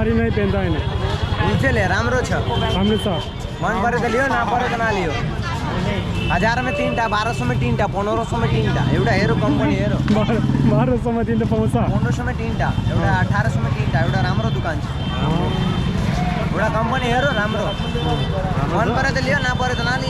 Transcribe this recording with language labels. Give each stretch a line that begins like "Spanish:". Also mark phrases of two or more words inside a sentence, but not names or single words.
Nepali: पेन त होइन ले राम्रो छ राम्रो छ मन परे त लियो नपरे त नलियो 1000 में 3टा 1200 में 3टा 1500 में 3टा एउटा हेरो कम्पनी हेरो 1200 मा दिँदा पाउँछ 1500 में 3टा एउटा 1800 में 3टा एउटा राम्रो दुकान छ एउटा कम्पनी हेरो राम्रो मन परे त लियो नपरे त नलियो